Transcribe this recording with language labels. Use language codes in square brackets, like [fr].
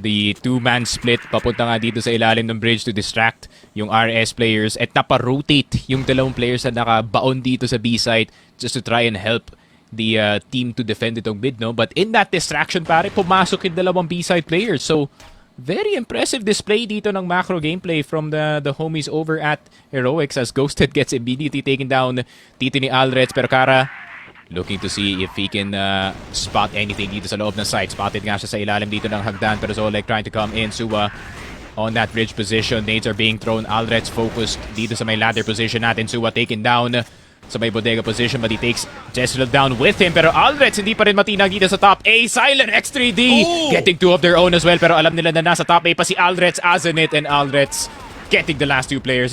[en] The two-man split, [tl] papunta nga dito sa ilalim ng bridge [en] to distract yung RS players [tl] at napa-rotate yung dalawang players na nakabaon dito sa B-site [en] just to try and help the team to defend itong mid, no? But in that distraction, pare, [tl] pumasok yung dalawang B-side players. [en] So, very impressive display dito ng macro gameplay from the homies over at Heroics as Ghosted gets immediately taken down dito ni Alrets. Pero Kara, looking to see if he can spot anything [tl] dito sa loob ng site. Spotted nga siya sa ilalim dito ng hagdan, pero Zolek [en] trying to come in. Suwa on that bridge position. Nades are being thrown. Alrets focused [tl] dito sa may ladder position natin. [en] Suwa taken down [tl] sa may bodega position, [en] but he takes Jezreel down with him. [tl] Pero Alrets hindi pa rin matinag dito sa top A. [en] Silent X3D getting 2 of their own as well. [tl] Pero alam nila na nasa top A pa si Alrets, Azenit, [en] and Alrets getting the last 2 players.